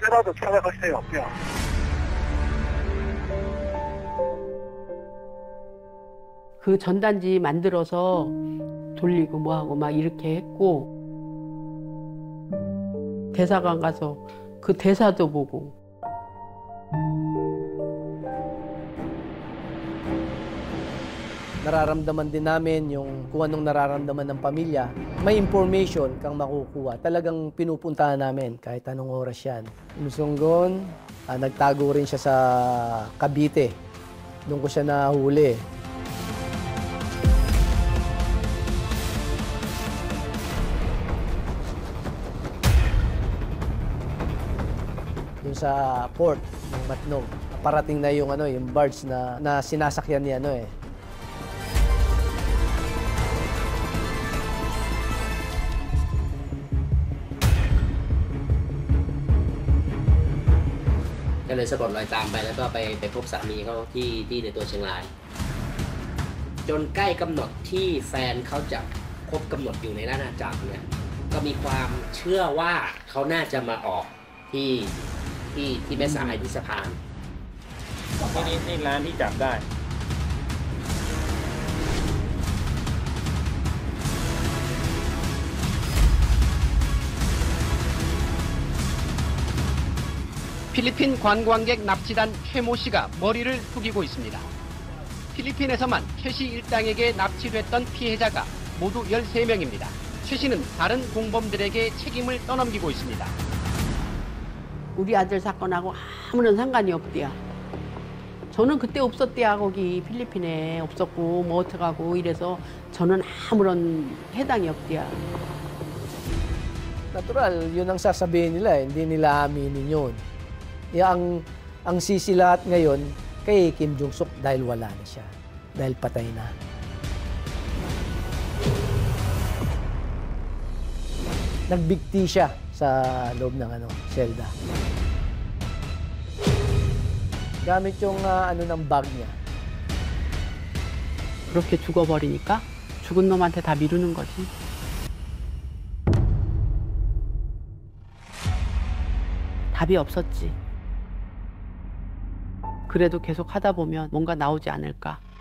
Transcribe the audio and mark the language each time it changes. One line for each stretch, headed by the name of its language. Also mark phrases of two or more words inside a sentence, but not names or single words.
Korean: 뼈라도 찾아갔어요. 뼈. 그 전단지 만들어서 돌리고 뭐하고 막 이렇게 했고 대사관 가서 그 대사도 보고
Filipino: Nararamdaman din namin yung kung anong nararamdaman ng pamilya. May information kang makukuha. Talagang pinupuntahan namin kahit anong oras yan. Lusonggon, nagtago rin siya sa Cavite. Doon ko siya nahuli. Doon sa port ng Matnog. Parating na yung yung barge na sinasakyan ni
Thai: ก็เลยสะกดรอยตามไปแล้วก็ไปพบสามีเขาที่ในตัวเชียงราย จนใกล้กำหนดที่แฟนเขาจะครบกำหนดอยู่ในราชอาณาจักรเนี่ยก็มีความเชื่อว่าเขาน่าจะมาออกที่แม่สายที่สะพานนี่ร้านที่จับได้
Korean: 필리핀 관광객 납치단 최모 씨가 머리를 숙이고 있습니다. 필리핀에서만 최 씨 일당에게 납치됐던 피해자가 모두 13명입니다. 최 씨는 다른 공범들에게 책임을 떠넘기고 있습니다. 우리 아들 사건하고 아무런 상관이 없대요. 저는 그때 없었대요. 거기 필리핀에 없었고 뭐 어떡하고 이래서 저는 아무런 해당이 없대요.
Filipino: Natural, yun ang sasabihin nila. Hindi nila aminin yun. Ang sisilahat ngayon kay Kim Jong-suk dahil wala na siya. Dahil patay na. Nagbigti siya sa loob ng selda. Gamit yung ng bag niya.
Korean: 그렇게 죽어버리니까 죽은 놈한테 다 미루는 거지. 답이 없었지. 그래도 계속 하다 보면 뭔가 나오지 않을까.